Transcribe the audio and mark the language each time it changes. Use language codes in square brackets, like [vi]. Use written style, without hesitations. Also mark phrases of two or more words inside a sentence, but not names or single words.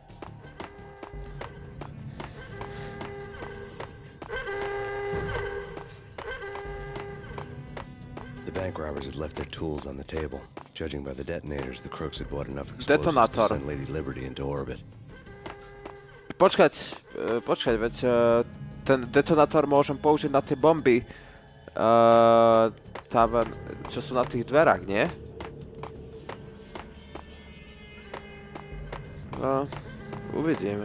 [en] The bank robbers had left their tools on the table. Judging by the detonators, the crooks had bought enough explosives to [sk] Detonátor. [en] send Lady Liberty into orbit. [sk] Počkať, veď ten detonátor môžem použiť na tie bomby, tam, čo sú na tých dverách, nie? No, uvidím.